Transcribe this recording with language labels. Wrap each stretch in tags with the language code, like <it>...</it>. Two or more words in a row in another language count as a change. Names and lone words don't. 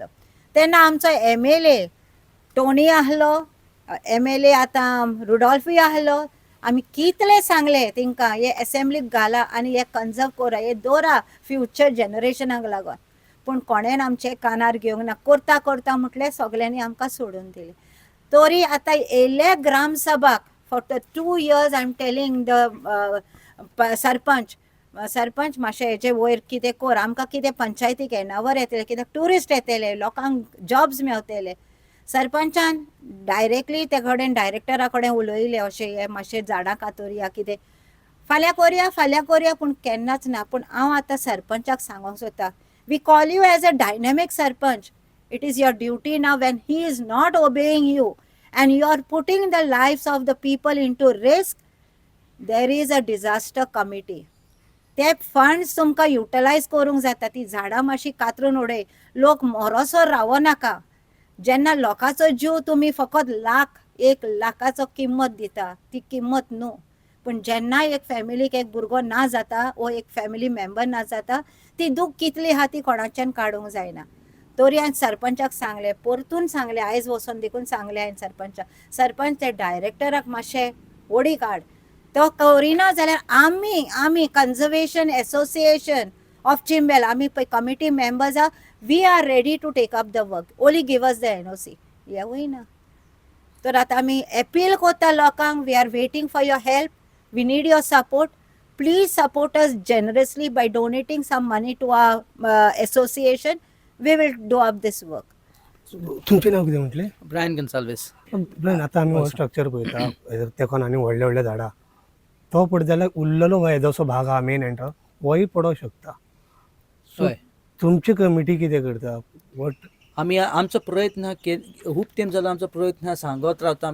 <kok>तेन्ना आमचो MLA टोनी आहलो, MLA आतां रुडॉल्फूय आहलो. आमी कितले सांगले तिंकां हे असेंब्लीक घाला आनी हे कन्जर्व करा, हे दवरा फ्युचर जनरेशनाक लागून. पूण कोणेन आमचे कानार घेवंक ना. करता म्हटलें सगल्यांनी आमकां सोडून दिलें. तरी आतां येयल्ले ग्रामसभाक फक्त 2 years</kok> <en>I am telling the sarpanch</en> <kok>मातशें हेजे वयर कितें कर, आमकां कितें पंचायतीक येनावर येतले कित्याक ट्युरिस्ट येतले, लोकांक जॉब्स मेवतले. सरपंचान डायरेक्टली ते कडेन डायरेक्टरा कडेन उलयले अशें हे मातशें झाडां कातोरया कितें फाल्यां करया पूण केन्नाच ना. पूण हांव आतां सरपंचाक सांगूंक सोदता,</kok> <en>we call you as a dynamic sarpanch. It is your duty now when he is not obeying you and you are putting the lives of the people into risk. There is a disaster committee.</en> <kok>ते फंड्स तुमकां युटिलायज करूंक जाता. ती झाडां मातशी कातरून उडय, लोक मोरोसोर रावो नाका. जेन्ना लोकांचो जीव तुमी फकत 1 लाखाचो किंमत दिता, ती किंमत न्हू. पूण जेन्ना एक फॅमिलीक एक भुरगो ना जाता वो एक फॅमिली मेंबर ना जाता, ती दूख कितली आहा ती कोणाच्यान काडूंक जायना. तरी हांवें सरपंचाक सांगलें, परतून सांगलें, आयज वचोन देखून सांगलें हांवें सरपंच ते डायरेक्टराक मातशें ओडी काड. तो करिना जाल्यार आमी कन्जर्वेशन एसोसिएशन ऑफ चिंबेल आमी पळय</kok> <en>committee members</en> <kok>आहा,</kok> <en>we are ready to take up the work, only give us the NOC.</en> <kok>हे वयना. तर आतां आमी अपील करता लोकांक,</kok> <en>we are waiting for your help, we need your support. please support us generously by donating some money to our association. We will do up this work.</en> <kok>तुमचें नांव कितें म्हटलें? ब्रायन गन्साल्वेस. ब्रायन, आतां आमी हो स्ट्रक्चर पळयता तेकोन आनी व्हडले व्हडले झाडां, तो पडत जाल्यार उरलेलो हो हेजोसो भाग आहा</kok> <en>main entrance,</en> <kok>होय पडों शकता. सो हय. तुमची कमिटी कितें करता? वॉट आमी आमचो प्रयत्न खूब तेंप जालो आमचो प्रयत्न सांगत रावता.</kok>